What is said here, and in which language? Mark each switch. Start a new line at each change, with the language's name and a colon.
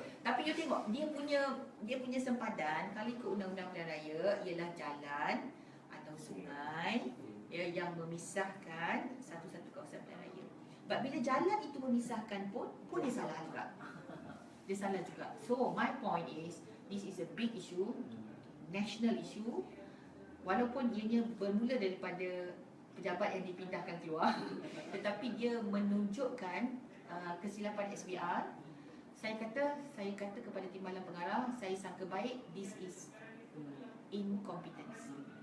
Malay: Tapi you tengok dia punya sempadan kalau ikut undang-undang pilihan raya ialah jalan atau sungai yang memisahkan satu-satu kawasan pilihan raya. Sebab bila jalan itu memisahkan pun dia salah juga. Dia salah juga.
English: So my point is, this is a big issue, national issue.
Malay: Walaupun ianya bermula daripada pejabat yang dipindahkan keluar, tetapi dia menunjukkan kesilapan SPR. Saya kata kepada Timbalan Pengarah, saya sangka baik,
English: this is incompetence.